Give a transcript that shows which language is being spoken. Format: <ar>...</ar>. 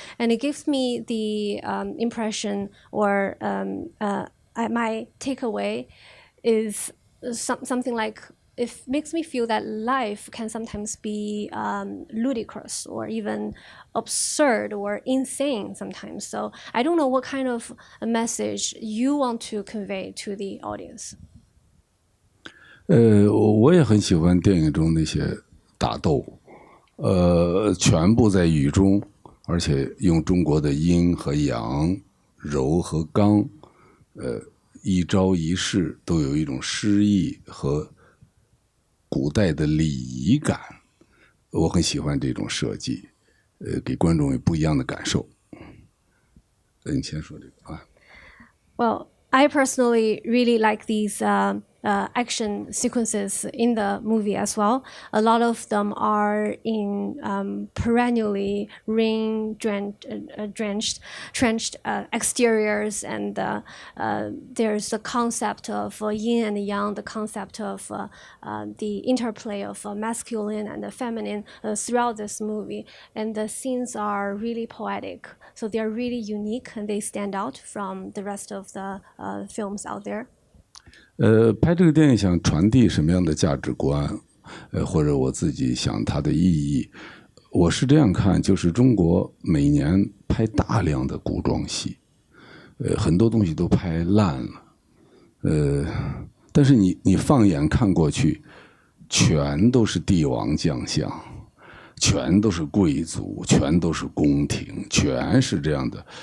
<en>And it gives me the impression, or my takeaway is something like, it makes me feel that life can sometimes be ludicrous or even absurd or insane sometimes. So I don't know what kind of a message you want to convey to the audience.</en> <zh>我也很喜欢电影中那些打斗，全部在雨中，而且用中国的阴和阳、柔和刚，一招一式都有一种诗意和古代的礼仪感，我很喜欢这种设计，给观众有不一样的感受。你先说这个啊。</zh> <en>Well, I personally really like these action sequences in the movie as well. A lot of them are in perennially rain-drenched exteriors, and there's the concept of yin and yang, the concept of the interplay of masculine and feminine throughout this movie. And the scenes are really poetic, so they're really unique and they stand out from the rest of the films out there.</en> <zh>拍这个电影想传递什么样的价值观，或者我自己想它的意义，我是这样看，就是中国每年拍大量的古装戏，很多东西都拍烂了，但是你放眼看过去，全都是帝王将相，全都是贵族，全都是宫廷，全是这样的。</zh>